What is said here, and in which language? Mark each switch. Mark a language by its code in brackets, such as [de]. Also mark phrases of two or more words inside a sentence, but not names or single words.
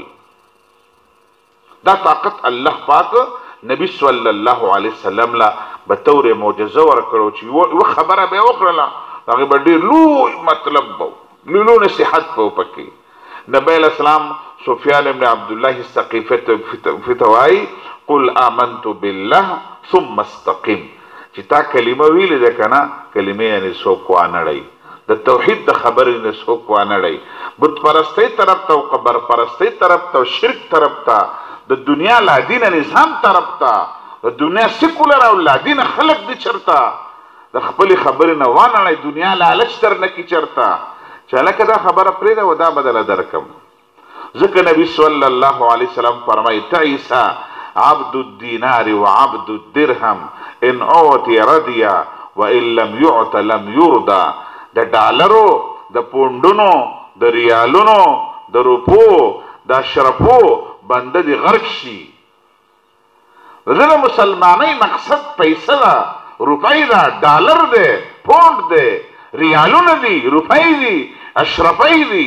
[ps] دا طاقت الله پاک نبی [ar] صلی الله علیه وسلم [ps] له به طور معجزه ورکړو چې یوه خبره به یې وکړله هغې به ډېر لوی مطلب به لوی نصیحت به و پکې. نبی علیه السلام سفیان بن عبدالله الثقیفي ته وایي [ar] قل آمنت بالله ثم استقم. [ps] چې تا کلمه ویلې ده که نه کلمې یعنې څوک وانړئ، د توحید د خبرې نه څوک وانړئ، بت پرستۍ طرف ته او قبر پرستۍ طرف ته او شرک طرف ته، د دنیا لادینه نظام طرف ته، د دنیا سیکولر او لادینه خلق دي چرته د خپلې خبرې نه وانړئ، دنیا لالچ در نه کي چرته چې هلکه دا خبره پرېږده و دا بدله درکم. ځکه نبي [ar] صلی الله علیه وسلم [ps] فرمایي [ar] تعیس عبد الدینار وعبد الدرهم ان اعطي رضي وان لم يعط لم يرضى. [ps] د ډالرو، د پونډونو، د ریالونو، د روپو، د اشرفو بنده دې غرق شي. د مسلمانۍ مقصد پیسه ده، روپۍ ده، ډالر دی، پونډ دی، ریالونه دي، روپۍ دي، اشرفۍ دي.